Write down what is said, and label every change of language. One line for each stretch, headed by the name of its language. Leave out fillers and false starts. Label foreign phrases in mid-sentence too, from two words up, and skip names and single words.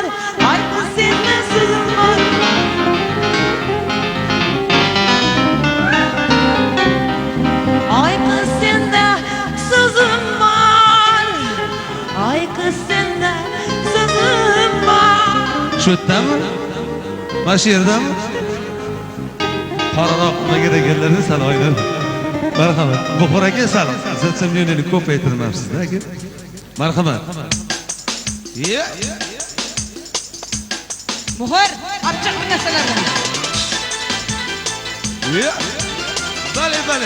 Turkish: Ay kız sende sözüm var. Ay kız sende sözüm var. Ay kız sende sözüm var.
Uzbek: Şu yerdami? Mana shu yerdami? Qararoqqa kelganlarni sal oynar. Marhamat. Buxor aka sal. Siz samimiyatni ko'paytirmabsiz aka. Marhamat. Muhar, achchiq bir narsalardan. Bale, bale.